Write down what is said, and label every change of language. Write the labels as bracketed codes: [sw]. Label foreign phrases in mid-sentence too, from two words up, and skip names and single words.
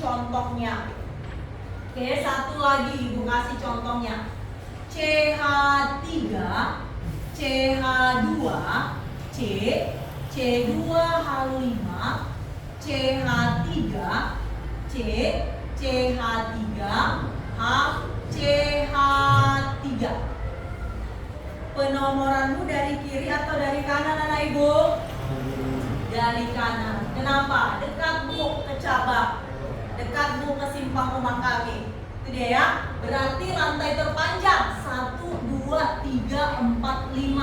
[id] contohnya. Oke, satu lagi Ibu kasih contohnya. CH3, CH2, C, C2H5, CH3, C, CH3, H, CH3. Penomoranmu dari kiri atau dari kanan anak Ibu? Dari kanan. Kenapa? Dekat Bu ke cabang, dekat Bu ke simpang rumah kami. Itu dia ya. Berarti rantai terpanjang 1, 2, 3, 4, 5.